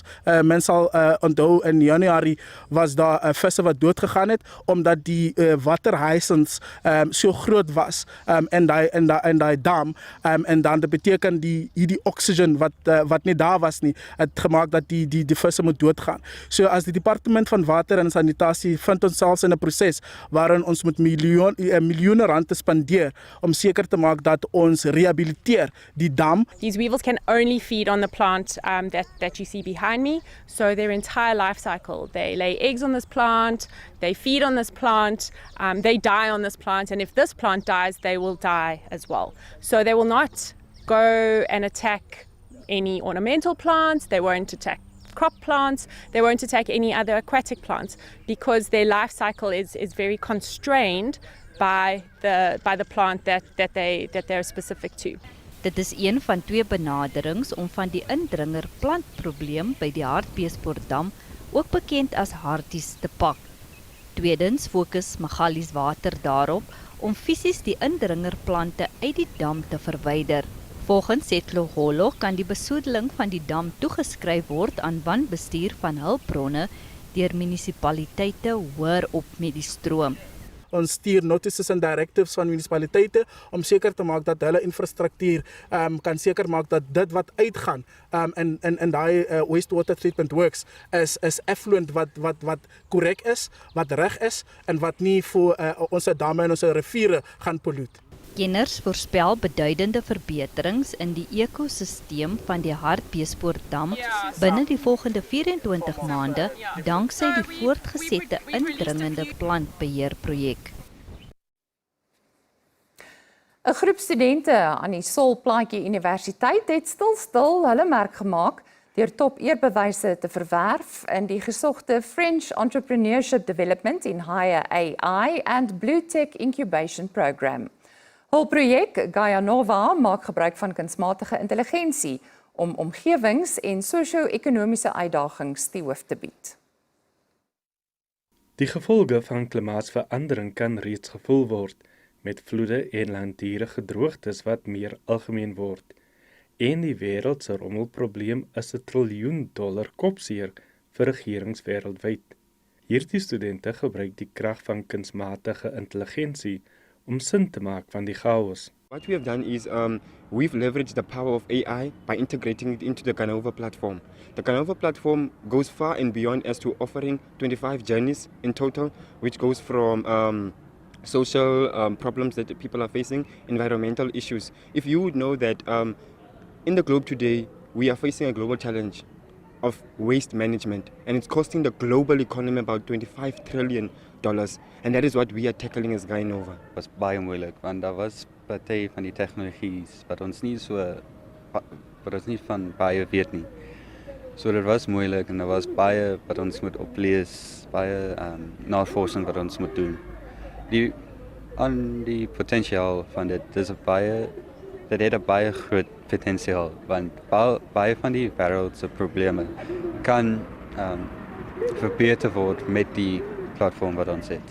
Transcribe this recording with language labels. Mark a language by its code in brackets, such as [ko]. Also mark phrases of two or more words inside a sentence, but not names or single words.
[af] Men sal onthou in Januarie was daar visse wat doodgegaan het omdat die waterhysens so groot was in daai dam en dan dit beteken die oxygen wat nie daar was nie het gemaak dat die visse moet doodgaan. So as die departement van water en sanitasie vind ons selfs in 'n proses waarin ons moet miljoene rand spandeer om seker te maak dat ons rehabiliteer die dam. [en] These weevils can only feed on the plant that you see behind me. So their entire life cycle, they lay eggs on this plant, they feed on this plant, they die on this plant, and if this plant dies, they will die as well. So they will not go and attack any ornamental plants, they won't attack crop plants, they won't attack any other aquatic plants because their life cycle is very constrained by the plant that they're specific to. [af] Dit is een van 2 benaderings om van die indringer plantprobleem by die Hartbeespoortdam, ook bekend as Harties, te pak. Tweedens fokus Magalies Water daarop om fisies die indringerplante uit die dam te verwyder. Volgens Setlogolo kan die besoedeling van die dam toegeskryf word aan wanbestuur van hulpbronne deur munisipaliteite hoër op met die stroom. Ons stuur notices en directives van munisipaliteite om seker te maak dat hulle infrastruktuur kan seker maak dat dit wat uitgaan in daai [en] wastewater treatment works [af] is effluent wat korrek is, wat reg is en wat nie vir ons damme en ons riviere gaan pollute. Kenners voorspel beduidende verbeterings in die ekosisteem van die Hartbeespoortdam binne die volgende 24 maande danksy die voortgesette indringende plantbeheerprojek. 'n Groep studente aan die Solplaatjie Universiteit het stil hulle merk gemaak deur top eerbewyse te verwerf in die gesogte French Entrepreneurship Development in Higher AI and Blue Tech Incubation Program. Hul projek Gaia Nova maak gebruik van kunsmatige intelligensie om omgewings- en sosio-ekonomiese uitdagings die hoof te bied. Die gevolge van klimaatsverandering kan reeds gevoel word met vloede en langdurige droogtes wat meer algemeen word. En die wêreld se rommelprobleem is $1 triljoen kopseer vir regerings wêreldwyd. Hierdie studente gebruik die krag van kunsmatige intelligensie om sin te maak van die chaos. [en] What we have done is we've leveraged the power of AI by integrating it into the Canova platform. The Canova platform goes far and beyond as to offering 25 journeys in total, which goes from social problems that people are facing, environmental issues. If you would know that in the globe today, we are facing a global challenge of waste management, and it's costing the global economy about $25 trillion. And that is what we are tackling as Gaia Nova. [af] Het was baie moeilik, want daar was party van die tegnologies wat ons nie van baie weet nie. So dit was moeilik en daar was baie wat ons moet oplees, baie navorsing wat ons moet doen. Die potensiaal van dit het 'n baie groot potensiaal, want baie van die wêreld se probleme kan verbeter word met die platform wat ons het.